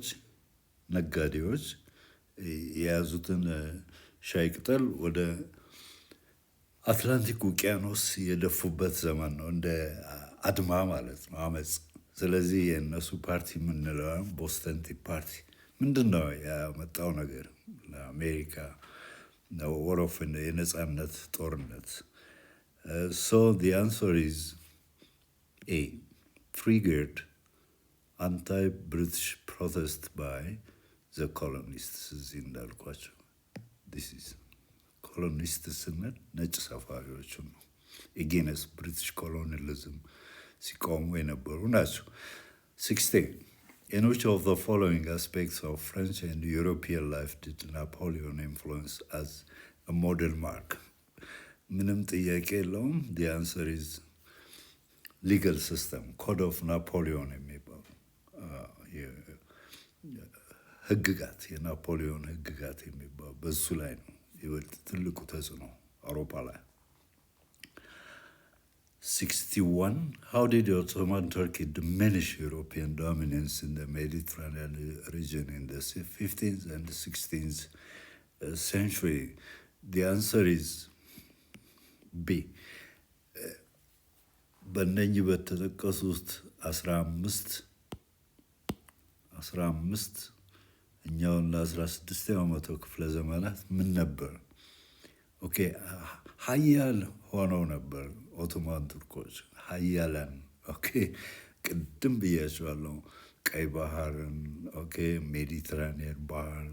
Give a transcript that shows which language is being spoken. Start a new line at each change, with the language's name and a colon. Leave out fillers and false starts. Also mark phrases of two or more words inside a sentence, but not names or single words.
Amharic: ነጋዴዎች የያዙትን ሻይ ቅጠል ወደ አትላንቲክ ውቅያኖስ የደፉበት ዘመን ነው፣ እንደ አድማ ማለት ነው፣ አመፅ። ስለዚህ የእነሱ ፓርቲ የምንለው ቦስተን ቲ ፓርቲ ምንድን ነው ያመጣው ነገር ለአሜሪካ ወሮፍን የነጻነት ጦርነት?
English: So the answer is A. Triggered anti-British protest by the colonists
Amharic: እዚህ እንዳልኳቸው
English: this is colonists
Amharic: ስንል ነጭ ሰፋሪዎቹን ነው።
English: against British colonialism
Amharic: ሲቆሙ የነበሩ ናቸው።
English: 16 In which of the following aspects of French and European life did Napoleon influence as a model mark?
Amharic: ምንም ጥያቄ የለውም።
English: the answer is legal system, code of Napoleon
Amharic: የሚባሉ ህግጋት፣ የናፖሊዮን ህግጋት የሚባሉ በሱ ላይ ነው ይበልጥ ትልቁ ተጽዕኖ አውሮፓ ላይ።
English: 61 How did Ottoman Turkey diminish European dominance in the Mediterranean region in the 15th and 16th century? The answer is B.
Amharic: በእነኚህ በተጠቀሱት 15 እኛውና 16ኛው መቶ ክፍለ ዘመናት ምን ነበር? ኦኬ ሀያል ሆነው ነበር ኦቶማን ቱርኮች፣ ሀያላን። ኦኬ ቅድም ብያቸዋለሁ። ቀይ ባህርን፣ ኦኬ ሜዲትራኒያን ባህር፣